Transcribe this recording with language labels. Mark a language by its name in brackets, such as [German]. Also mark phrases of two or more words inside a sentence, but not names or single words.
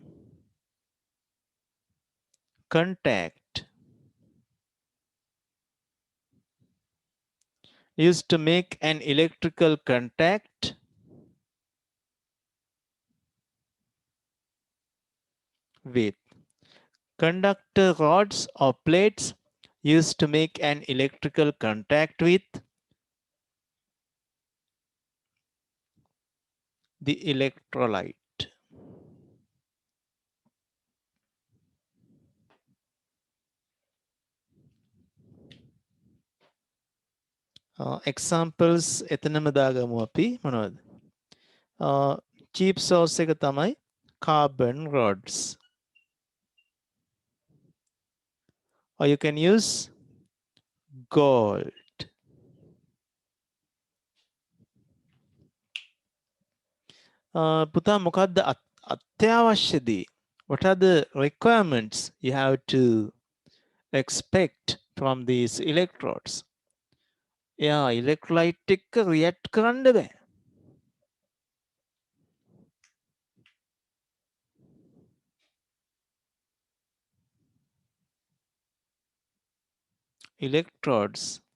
[English] contact used to make an electrical contact with conductor rods or plates used to make an electrical contact with the electrolyte. [Sinhala] Examples එතනම දාගමු අපි මොනවද? [English] cheap source [Sinhala] එක තමයි [English] carbon rods. Or you can use gold. [Sinhala] පුතා මොකද්ද අත්‍යවශ්‍ය දේ? [English] What are the requirements you have to expect from these electrodes? [Sinhala] එයා electrolyte එක්ක react කරන්න බෑ. [English] Electrodes